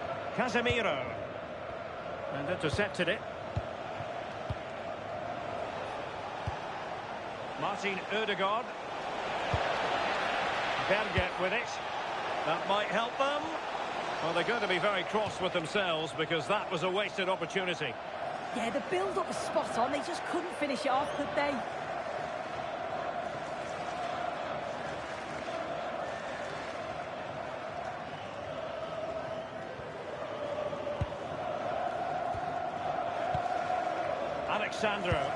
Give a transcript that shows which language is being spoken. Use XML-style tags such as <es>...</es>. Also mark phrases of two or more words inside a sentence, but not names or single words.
<en>Casemiro. And intercepted it. Martin Ødegaard. Berge with it. That might help them. Well, they're going to be very cross with themselves because that was a wasted opportunity. Yeah, the build-up was spot on. They just couldn't finish it off, could they? Alexandro.</en>